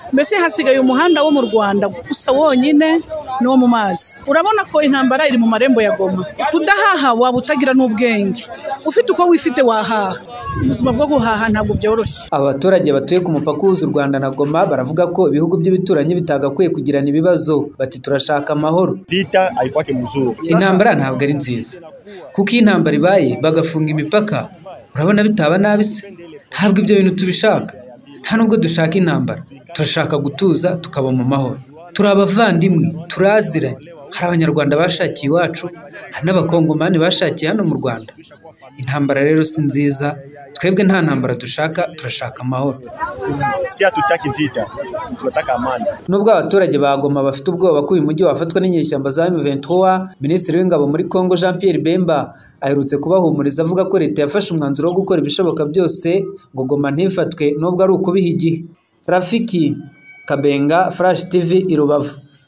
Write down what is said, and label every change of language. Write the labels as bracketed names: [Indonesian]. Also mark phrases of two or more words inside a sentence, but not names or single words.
[Kinyarwanda] Mbese hasigaye umuhanda wo mu Rwanda gusa wonyine no mu mazi. Urabona ko intambara iri mu marembo ya Goma. Kudahaha waba utagira n'ubwenge, ufite uko wifite wahaha. Ubuzima bwo guhaha ntabwo byoroshye. Abaturage batuye ku mupaka uhuza u Rwanda na Goma baravuga ko ibihugu by'ibituranyi bitagakwiye kugirana ibibazo, bati turashaka amahoro. [Swahili] Vita haikwake mzuri. [Kinyarwanda] Intambara ntabwo ari nziza, kuko intambara ibaye bagafunga imipaka, urabona bitaba nabi se? Ntabwo ibyo bintu tubishaka, nta nubwo dushaka intambara, turashaka gutuza tukaba mu mahoro. Turi abavandimwe, turaziranye, hari abanyarwanda bashakiye iwacu, hari n'abakongomani bashakiye hano mu Rwanda. Intambara rero si nziza, twebwe nta ntambara dushaka, turashaka amahoro. [Swahili] Si hatutaki vita, tunataka amani. [Kinyarwanda] Nubwo abaturage ba Goma bafite ubwoba ko uyu mujyi wafatwa n'inyeshyamba za M23, Minisitiri w'Ingabo muri Kongo Jean Pierre Bemba aherutse kubahumuriza avuga ko leta yafashe umwanzuro wo gukora ibishoboka byose ngo Goma ntifatwe nubwo ari ukubiha igihe. Rafiki Kabenga, Flash TV, i Rubavu.